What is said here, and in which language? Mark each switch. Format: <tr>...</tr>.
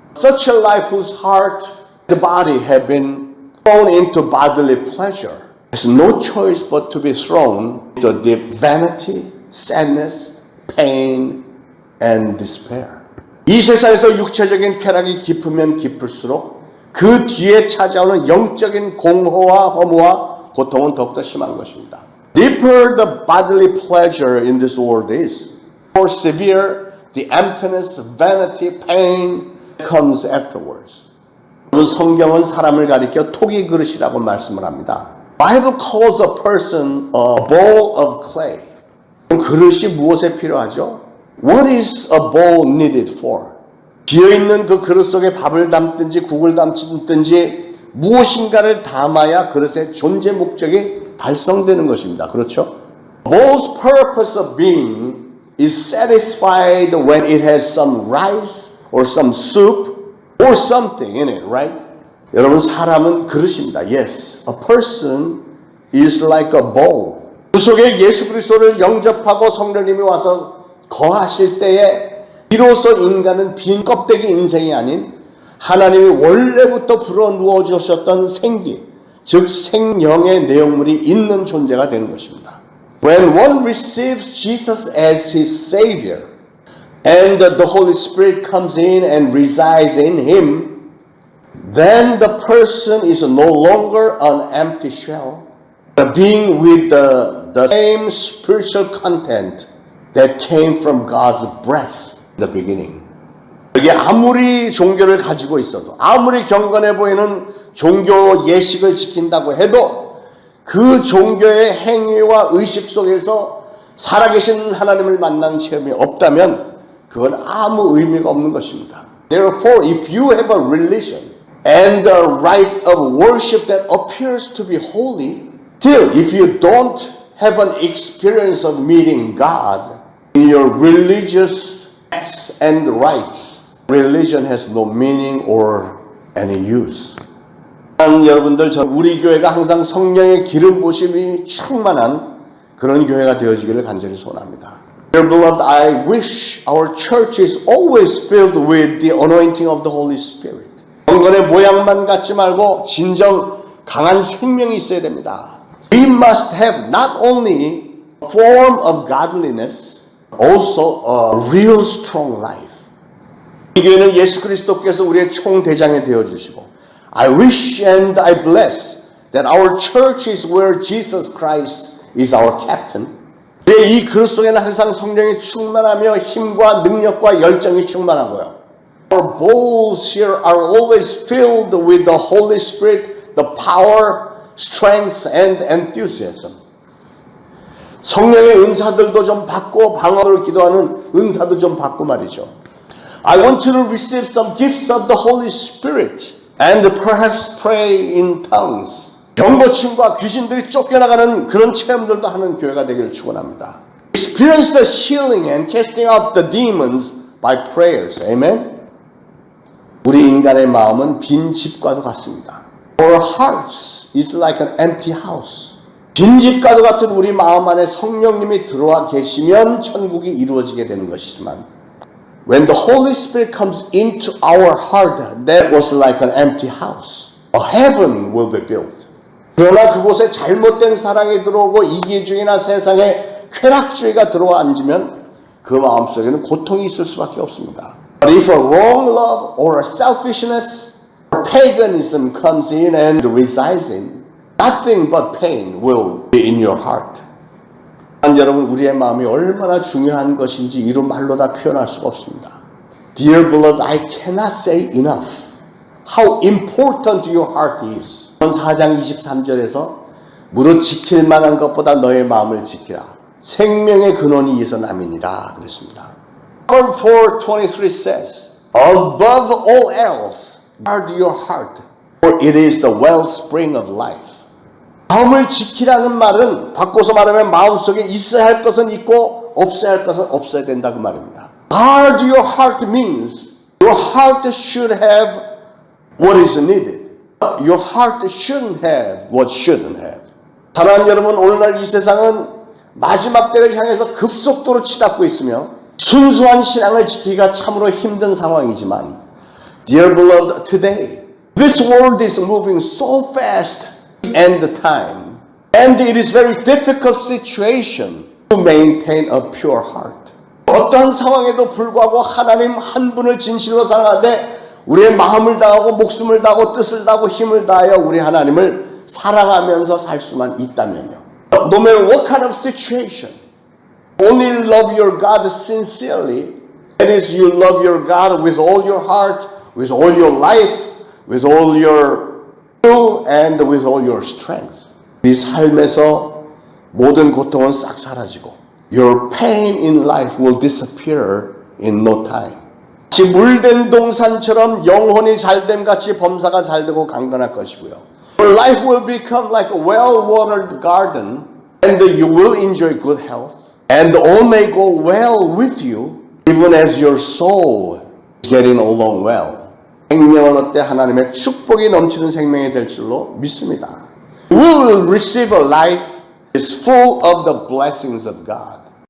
<en>Such a life whose heart and body have been thrown into bodily pleasure has no choice but to be thrown into deep vanity, sadness, pain, and despair.</en> <ko>이 세상에서 육체적인 쾌락이 깊으면 깊을수록 그 뒤에 찾아오는 영적인 공허와 허무와 고통은 더욱더 심한 것입니다.</ko> <en>Deeper the bodily pleasure in this world is, more severe the emptiness, vanity, pain comes afterwards.</en> <ko>성경은 사람을 가리켜 토기 그릇이라고 말씀을 합니다.</ko> <en>Bible calls a person a bowl of clay.</en> <ko>그릇이 무엇에 필요하죠?</ko> <en>What is a bowl needed for?</en> <ko>비어있는 그 그릇 속에 밥을 담든지 국을 담든지 무엇인가를 담아야 그릇의 존재 목적이 달성되는 것입니다. 그렇죠?</ko> <en>Bowl's purpose of being is satisfied when it has some rice or some soup or something in it, right?</en> <ko>여러분, 사람은 그릇입니다.</ko> <en>Yes, a person is like a bowl.</en> <ko>그 속에 예수 그리스도를 영접하고 성령님이 와서 거하실 때에 비로소 인간은 빈 껍데기 인생이 아닌 하나님이 원래부터 불어누워 주셨던 생기, 즉 생명의 내용물이 있는 존재가 되는 것입니다.</ko> <en>When one receives Jesus as his Savior and the Holy Spirit comes in and resides in him, then the person is no longer an empty shell, but being with the same spiritual content that came from God's breath in the beginning.</en> <ko>이게 아무리 종교를 가지고 있어도, 아무리 경건해 보이는 종교 예식을 지킨다고 해도 그 종교의 행위와 의식 속에서 살아계신 하나님을 만나는 체험이 없다면 그건 아무 의미가 없는 것입니다.</ko> <en>Therefore, if you have a religion and a rite of worship that appears to be holy, still, if you don't have an experience of meeting God in your religious acts and rites, religion has no meaning or any use.</en> <ko>여러분들, 우리 교회가 항상 성령의 기름 부으심이 충만한 그런 교회가 되어지기를 간절히 소원합니다.</ko> <en>Dear beloved, I wish our church is always filled with the anointing of the Holy Spirit.</en> <ko>경건의 모양만 갖지 말고 진정 강한 생명이 있어야 됩니다.</ko> <en>We must have not only a form of godliness, also a real strong life.</en> <ko>이 교회는 예수 그리스도께서 우리의 총대장이 되어주시고,</ko> <en>I wish and I bless that our church is where Jesus Christ is our captain.</en> <ko>이 그릇 속에는 항상 성령이 충만하며 힘과 능력과 열정이 충만하고요.</ko> <en>Our bowls here are always filled with the Holy Spirit, the power, strength, and enthusiasm.</en> <ko>성령의 은사들도 좀 받고 방언으로 기도하는 은사도 좀 받고 말이죠.</ko> <en>I want you to receive some gifts of the Holy Spirit and perhaps pray in tongues.</en> <ko>병고침과 귀신들이 쫓겨나가는 그런 체험들도 하는 교회가 되기를 축원합니다.</ko> <en>Experience the healing and casting out the demons by prayers. Amen.</en> <ko>우리 인간의 마음은 빈 집과도 같습니다.</ko> <en>Our hearts is like an empty house.</en> <ko>빈 집과도 같은 우리 마음 안에 성령님이 들어와 계시면 천국이 이루어지게 되는 것이지만,</ko> <en>when the Holy Spirit comes into our heart, that was like an empty house. A heaven will be built.</en> <ko>그러나 그곳에 잘못된 사랑이 들어오고 이기주의나 세상의 쾌락주의가 들어와 앉으면 그 마음속에는 고통이 있을 수밖에 없습니다.</ko> <en>But if a wrong love or a selfishness or paganism comes in and resides in, nothing but pain will be in your heart.</en> <ko>여러분, 우리의 마음이 얼마나 중요한 것인지 이루 말로 다 표현할 수가 없습니다.</ko> <en>Dear beloved, I cannot say enough how important your heart is.</en> <ko>4장 23절에서 무릇 지킬 만한 것보다 너의 마음을 지키라. 생명의 근원이 이에서 남이니라 그랬습니다.</ko> <en>Proverbs 4:23 says, above all else, guard your heart, For it is the wellspring of life.</en> <ko>마음을 지키라는 말은 바꿔서 말하면 마음속에 있어야 할 것은 있고 없어야 할 것은 없어야 된다 그 말입니다.</ko> <en>Guard your heart means your heart should have what is needed. Your heart shouldn't have what shouldn't have.</en> <ko>사랑하는 여러분, 오늘날 이 세상은 마지막 때를 향해서 급속도로 치닫고 있으며 순수한 신앙을 지키기가 참으로 힘든 상황이지만</ko> <en>Dear beloved, today this world is moving so fast and the time and it is very difficult situation to maintain a pure heart.</en> <ko>어떠한 상황에도 불구하고 하나님 한 분을 진실로 사랑하되 우리의 마음을 다하고 목숨을 다하고 뜻을 다하고 힘을 다하여 우리 하나님을 사랑하면서 살 수만 있다면요.</ko> <en>No matter what kind of situation, only love your God sincerely. That is, you love your God with all your heart, with all your life, with all your will, and with all your strength.</en> <ko>이 삶에서 모든 고통은 싹 사라지고</ko> <en>Your pain in life will disappear in no time.</en> <ko>마치 물된 동산처럼 영혼이 잘됨 같이 범사가 잘되고 강건할 것이고요.</ko> <en>Your life will become like a well-watered garden and you will enjoy good health and all may go well with you even as your soul is getting along well.</en> <ko>생명을 얻되 하나님의 축복이 넘치는 생명이 될 줄로 믿습니다.</ko> <en>We will receive a life that is full of the blessings of God.</en>